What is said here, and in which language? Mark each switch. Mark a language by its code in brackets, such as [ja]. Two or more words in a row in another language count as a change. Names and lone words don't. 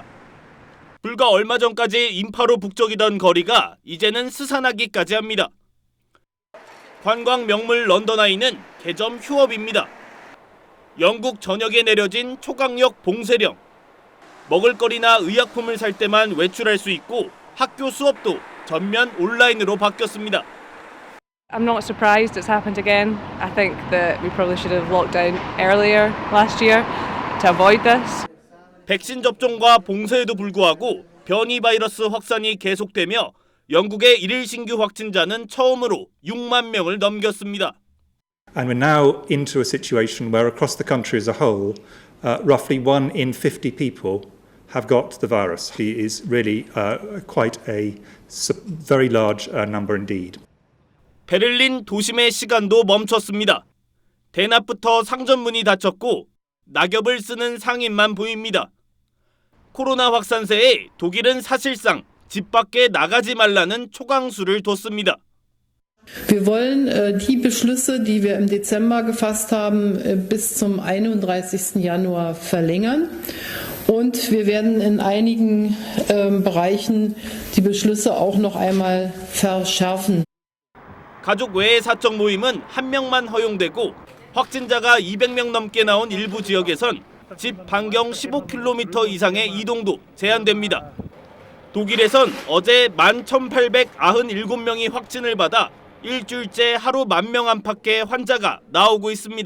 [ko] 불과 얼마 전까지 인파로 북적이던 거리가 이제는 스산하기까지 합니다. 관광 명물 런던 아이는 개점 휴업입니다. 영국 전역에 내려진 초강력 봉쇄령. 먹을거리나 의약품을 살 때만 외출할 수 있고 학교 수업도 전면 온라인으로 바뀌었습니다. [en] I'm not surprised it's happened again. I think that we probably should have locked down earlier last year to avoid this. [ko] 백신 접종과 봉쇄에도 불구하고 변이 바이러스 확산이 계속되며 영국의 일일 신규 확진자는 처음으로 6만 명을 넘겼습니다. [en] And we're now into a situation where across the country as a whole, roughly 1 in 50 people have got the virus. It is really quite a very large number indeed. [ko] 베를린 도심의 시간도 멈췄습니다. 대낮부터 상점 문이 닫혔고 낙엽을 쓰는 상인만 보입니다. 코로나 확산세에 독일은 사실상 집 밖에 나가지 말라는 초강수를 뒀습니다. [de] Wir wollen die Beschlüsse, die wir im Dezember gefasst haben, bis zum 31. Januar verlängern. Und wir werden in einigen Bereichen die Beschlüsse auch noch einmal verschärfen. [ko] 가족 외의 사적 모임은 1명만 허용되고 확진자가 200명 넘게 나온 일부 지역에선 집 반경 15km 이상의 이동도 제한됩니다. 독일에선 어제 11,897명이 확진을 받아 일주일째 하루 10,000명 안팎의 환자가 나오고 있습니다.